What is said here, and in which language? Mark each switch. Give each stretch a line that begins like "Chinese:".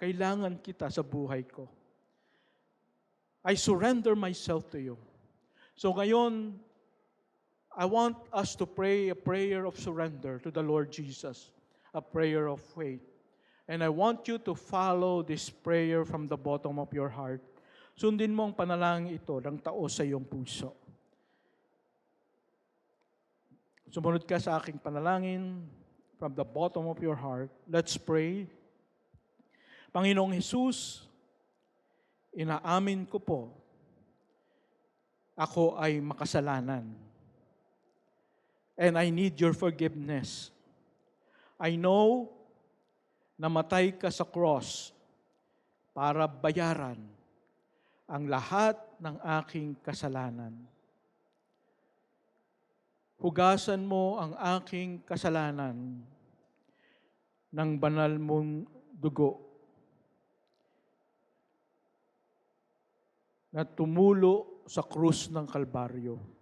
Filipino: Kailangan kita sa buhay ko.
English: I surrender myself to you.
Filipino: So ngayon,
English: I want us to pray a prayer of surrender to the Lord Jesus, a prayer of faith. And I want you to follow this prayer from the bottom of your heart.
Filipino: Sundin mo ang panalangin ito ng tao sa iyong puso. Sumunod ka sa aking panalangin
English: from the bottom of your heart. Let's pray.
Filipino: Panginoong Jesus, inaamin ko po, ako ay makasalanan.
English: And I need your forgiveness. I know
Filipino: namatay ka sa cross para bayaran ang lahat ng aking kasalanan. Hugasan mo ang aking kasalanan ng banal mong dugo na tumulo sa krus ng Kalbaryo.